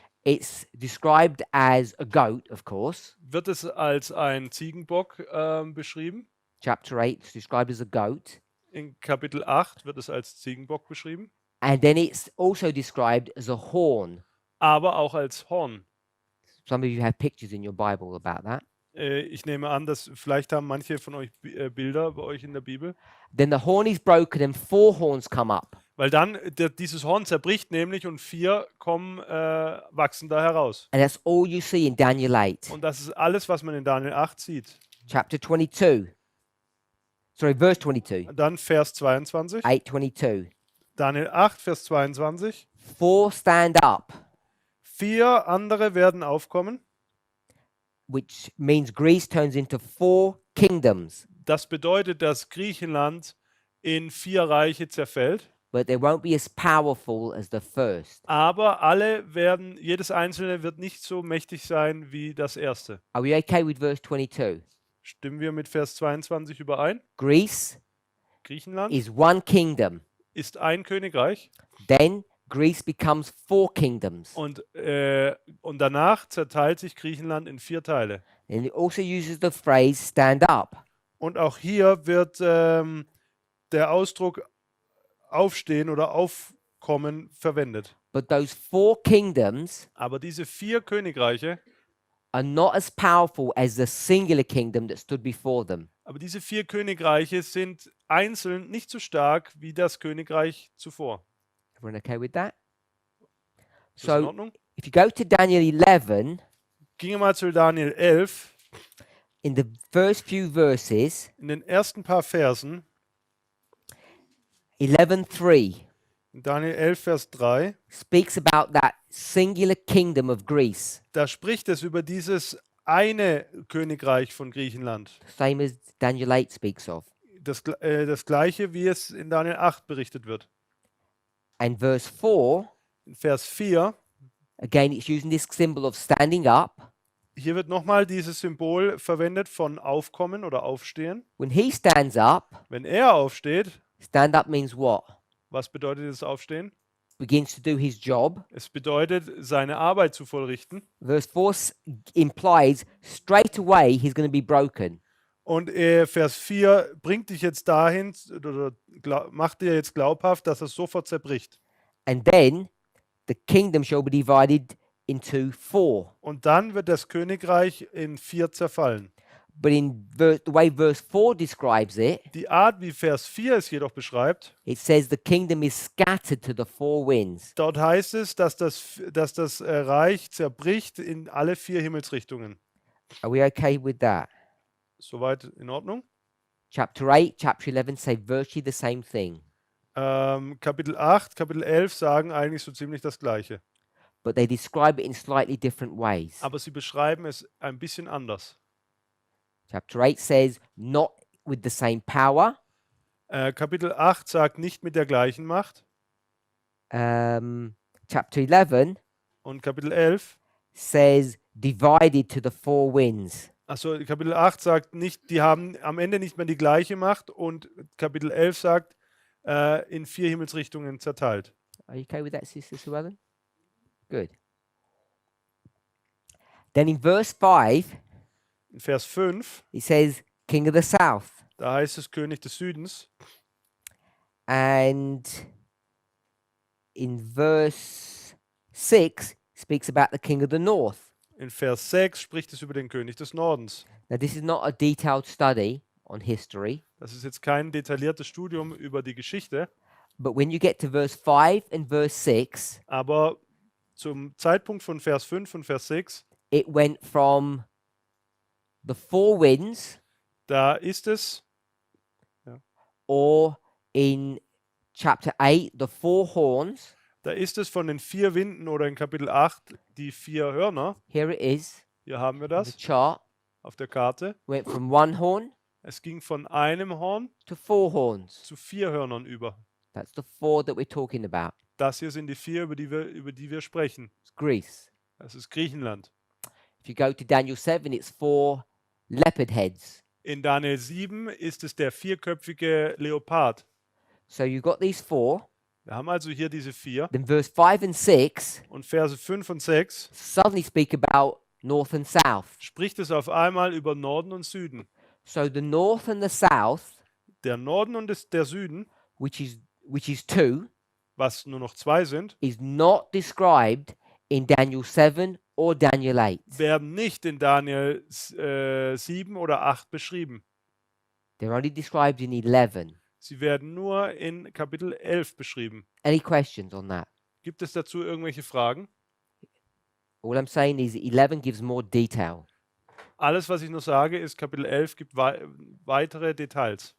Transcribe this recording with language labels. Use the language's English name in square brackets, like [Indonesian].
[English] it's described as a goat, of course. [German] wird es als ein Ziegenbock beschrieben. [English] Chapter 8 is described as a goat. [German] In Kapitel 8 wird es als Ziegenbock beschrieben, [English] And then it's also described as a horn. [German] aber auch als Horn. [English] Some of you have pictures in your Bible about that. [German] Ich nehme an, dass vielleicht haben manche von euch Bilder bei euch in der Bibel. [English] Then the horn is broken and 4 horns come up. [German] Weil dann dieses Horn zerbricht nämlich und 4 wachsen da heraus. [English] And that's all you see in Daniel 8. [German] Und das ist alles, was man in Daniel 8 sieht. [English] Chapter 22. Sorry, verse 22. [German] Und dann Vers 22. [English] 8:22. [German] Daniel 8, Vers 22. [English] 4 stand up, [German] 4 andere werden aufkommen. [English] which means Greece turns into 4 kingdoms. [German] Das bedeutet, dass Griechenland in 4 Reiche zerfällt. [English] But they won't be as powerful as the first. [German] Aber jedes einzelne wird nicht so mächtig sein wie das erste. [English] Are we okay with verse 22? [German] Stimmen wir mit Vers 22 überein? [English] Greece [German] Griechenland [English] is one kingdom. [German] ist ein Königreich [English] Then Greece becomes 4 kingdoms. [German] und danach zerteilt sich Griechenland in 4 Teile. [English] And it also uses the phrase stand up. [German] Und auch hier wird der Ausdruck aufstehen oder aufkommen verwendet. [English] But those 4 kingdoms [German] Aber diese 4 Königreiche, [English] are not as powerful as the singular kingdom that stood before them. [German] aber diese 4 Königreiche sind einzeln nicht so stark wie das Königreich zuvor. [English] Everyone okay with that? [German] Ist das in [English] So [German] Ordnung? [English] if you go to Daniel 11, [German] Ginge mal zu Daniel 11. [English] in the first few verses, [German] In den ersten paar Versen, [English] 11:3 [German] in Daniel 11, Vers 3, [English] speaks about that singular kingdom of Greece, [German] da spricht es über dieses eine Königreich von Griechenland. [English] same as Daniel 8 speaks of. [German] Das gleiche, wie es in Daniel 8 berichtet wird. [English] And verse 4, [German] In Vers 4, [English] again, it's using this symbol of standing up. [German] hier wird nochmal dieses Symbol verwendet von Aufkommen oder Aufstehen. [English] When he stands up, [German] Wenn er aufsteht, [English] stand up means what? [German] was bedeutet das Aufstehen? [English] Begins to do his job. [German] Es bedeutet, seine Arbeit zu vollrichten. [English] Verse 4 implies straight away he's going to be broken. [German] Und Vers 4 bringt dich jetzt dahin, oder macht dir jetzt glaubhaft, dass es sofort zerbricht. [English] And then the kingdom shall be divided into 4. [German] Und dann wird das Königreich in 4 zerfallen. [English] But in the way verse 4 describes it, [German] Die Art, wie Vers 4 es jedoch beschreibt, [English] it says the kingdom is scattered to the 4 winds. [German] dort heißt es, dass das Reich zerbricht in alle 4 Himmelsrichtungen. [English] Are we okay with that? [German] Soweit in Ordnung? [English] Chapter 8, chapter 11 say virtually the same thing, [German] Kapitel 8, Kapitel 11 sagen eigentlich so ziemlich das Gleiche. [English] but they describe it in slightly different ways. [German] Aber sie beschreiben es ein bisschen anders. [English] Chapter 8 says not with the same power. [German] Kapitel 8 sagt nicht mit der gleichen Macht. [English] Chapter 11 [German] Und Kapitel 11, [English] says divided to the 4 winds. [German] also Kapitel 8 sagt nicht, die haben am Ende nicht mehr die gleiche Macht. Und Kapitel 11 sagt, in 4 Himmelsrichtungen zerteilt. [English] Are you okay with that, Sister Sue Ellen? Good. Then in verse 5, [German] In Vers 5, [English] it says King of the South. [German] da heißt es König des Südens. [English] And in verse 6, speaks about the King of the North. [German] In Vers 6 spricht es über den König des Nordens. [English] Now, this is not a detailed study on history, [German] Das ist jetzt kein detailliertes Studium über die Geschichte, [English] but when you get to verse 5 and verse 6, [German] aber zum Zeitpunkt von Vers 5 und Vers 6, [English] it went from the 4 winds, [German] da ist es, [English] or in chapter 8, the 4 horns. [German] von den 4 Winden oder in Kapitel 8 die 4 Hörner. [English] Here it is, [German] Hier haben wir [English] the [German] das [English] chart. [German] auf der Karte. [English] Went from 1 horn [German] Es ging von einem Horn [English] to 4 horns. [German] zu 4 Hörnern über. [English] That's the 4 that we're talking about. [German] Das hier sind die 4, über die wir sprechen. [English] It's Greece. [German] Das ist Griechenland. [English] If you go to Daniel 7, it's 4 leopard heads. [German] In Daniel 7 ist es der 4-köpfige Leopard. [English] So you've got these 4, [German] Wir haben also hier diese 4 [English] Then verse 5 and 6 [German] und Verse 5 und 6 [English] suddenly speak about north and south. [German] spricht es auf einmal über Norden und Süden. [English] So the north and the south, [German] Der Norden und der Süden, [English] which is 2, [German] was nur noch 2 sind, [English] is not described in Daniel 7 or Daniel 8. [German] werden nicht in Daniel 7 oder 8 beschrieben. [English] They're only described in 11. [German] Sie werden nur in Kapitel 11 beschrieben. [English] Any questions on that? [German] Gibt es dazu irgendwelche Fragen? [English] All I'm saying is 11 gives more detail. [German] Alles, was ich nur sage, ist, Kapitel 11 gibt weitere Details.